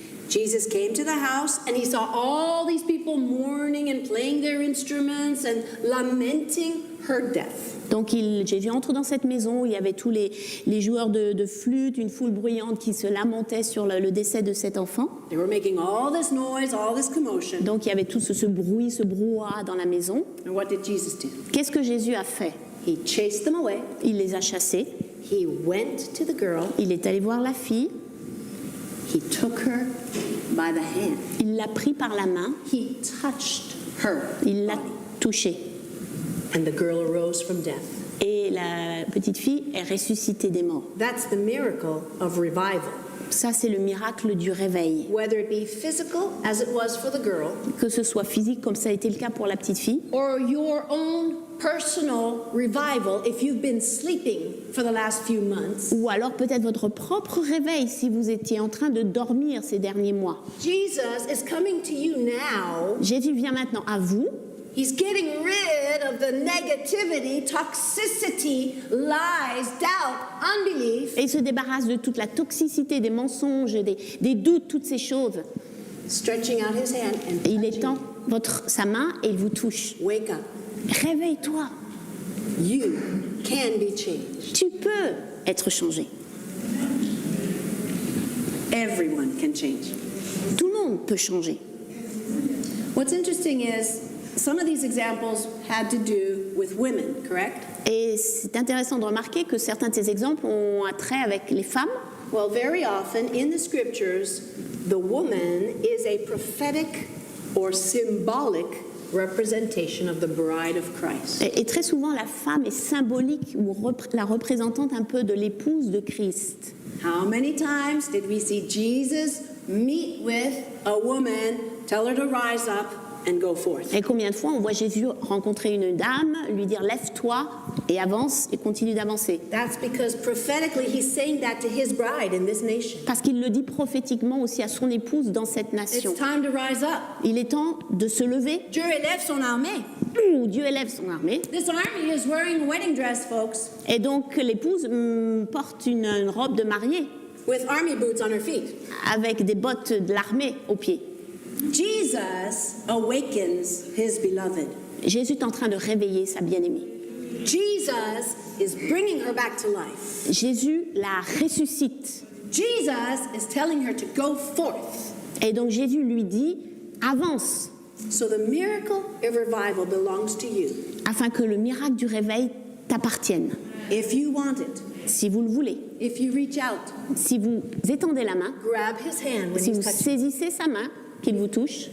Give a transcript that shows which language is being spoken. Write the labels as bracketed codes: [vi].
[en] Jesus came to the house and he saw all these people mourning and playing their instruments and lamenting her death. [fr] Donc Jésus entre dans cette maison où il y avait tous les joueurs de flûte, une foule bruyante qui se lamentait sur le décès de cet enfant. [en] They were making all this noise, all this commotion. [fr] Donc il y avait tout ce bruit, ce brouhaha dans la maison. [en] And what did Jesus do? [fr] Qu'est-ce que Jésus a fait? [en] He chased them away. [fr] Il les a chassés. [en] He went to the girl. [fr] Il est allé voir la fille. [en] He took her by the hand. [fr] Il l'a pris par la main. [en] He touched her [fr] Il l'a [en] body. [fr] touchée. [en] And the girl arose from death. [fr] Et la petite fille est ressuscitée des morts. [en] That's the miracle of revival. [fr] Ça, c'est le miracle du réveil. [en] Whether it be physical, as it was for the girl, [fr] Que ce soit physique, comme ça a été le cas pour la petite fille, [en] or your own personal revival if you've been sleeping for the last few months. [fr] ou alors peut-être votre propre réveil si vous étiez en train de dormir ces derniers mois. [en] Jesus is coming to you now. [fr] Jésus vient maintenant à vous. [en] He's getting rid of the negativity, toxicity, lies, doubt, unbelief, [fr] Et il se débarrasse de toute la toxicité, des mensonges, des doutes, toutes ces choses. [en] stretching out his hand and [fr] Et il [en] touching [fr] étend sa main et il vous touche. [en] Wake up. [fr] Réveille-toi. [en] You can be changed. [fr] Tu peux être changé. [en] Everyone can change. [fr] Tout le monde peut changer. [en] What's interesting is some of these examples had to do with women, correct? [fr] Et c'est intéressant de remarquer que certains de ces exemples ont un trait avec les femmes. [en] Well, very often in the scriptures, the woman is a prophetic or symbolic representation of the bride of Christ. [fr] Et très souvent, la femme est symbolique ou la représentante un peu de l'épouse de Christ. [en] How many times did we see Jesus meet with a woman, tell her to rise up and go forth? [fr] Et combien de fois on voit Jésus rencontrer une dame, lui dire lève-toi et avance et continue d'avancer. [en] That's because prophetically he's saying that to his bride in this nation. [fr] Parce qu'il le dit prophétiquement aussi à son épouse dans cette nation. [en] It's time to rise up. [fr] Il est temps de se lever. Dieu élève son armée. Dieu élève son armée. [en] This army is wearing a wedding dress, folks, [fr] Et donc l'épouse porte une robe de mariée [en] with army boots on her feet. [fr] avec des bottes de l'armée aux pieds. [en] Jesus awakens his beloved. [fr] Jésus est en train de réveiller sa bien-aimée. [en] Jesus is bringing her back to life. [fr] Jésus la ressuscite. [en] Jesus is telling her to go forth. [fr] Et donc Jésus lui dit avance, [en] So the miracle of revival belongs to you. [fr] afin que le miracle du réveil t'appartienne. [en] If you want it, [fr] Si vous le voulez, [en] if you reach out, [fr] si vous étendez la main, [en] grab his hand when [fr] si [en] he's [fr] vous [en] touching. [fr] saisissez sa main, qu'il vous touche.